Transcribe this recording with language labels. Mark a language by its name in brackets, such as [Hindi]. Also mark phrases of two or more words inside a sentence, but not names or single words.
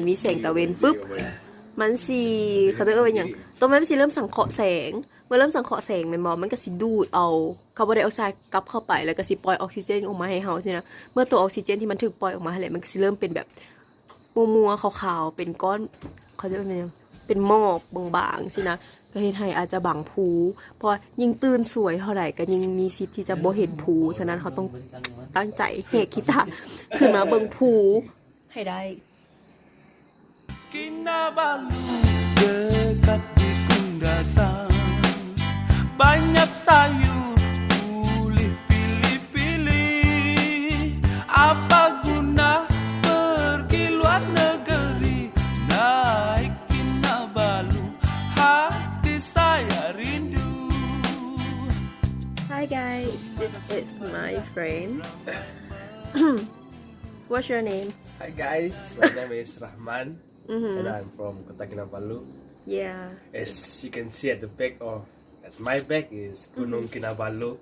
[Northeastern Thai] มีแสงตะเวนปุ๊บมันสิเขาจะเป็นอย่างต้นไม้มันสิเริ่มสังเคราะห์แสงเมื่อเริ่มสังเคราะห์แสงมันก็สิดูดเอาคาร์บอนไดออกไซด์กลับเข้าไปแล้วก็สิปล่อยออกซิเจนออกมาให้เฮาสินะเมื่อตัวออกซิเจนที่มันถูกปล่อยออกมาให้แหละมันก็สิเริ่มเป็นแบบมัวๆขาวๆเป็นก้อนเขาจะเป็นหมอกบางๆสินะก็เฮ็ดให้อาจจะบังภูเพราะยิ่งตื่นสวยเท่าไหร่ก็ยิ่งมีสิทธิ์ที่จะบ่เห็นภูฉะนั้นเขาต้องตั้งใจเฮคิตาขึ้นมาเบิ่งภูให้ได้ [Malay] Kinabalu dekat di Kundasan banyak sayur boleh pilih-pilih apa guna pergi luar negeri naik Kinabalu hati saya rindu [English] Hi guys this is my friend What's your name Hi guys, my name is Rahman and I'm from Kota Kinabalu. Yeah As you can see at the back of at my back is Gunung Kinabalu,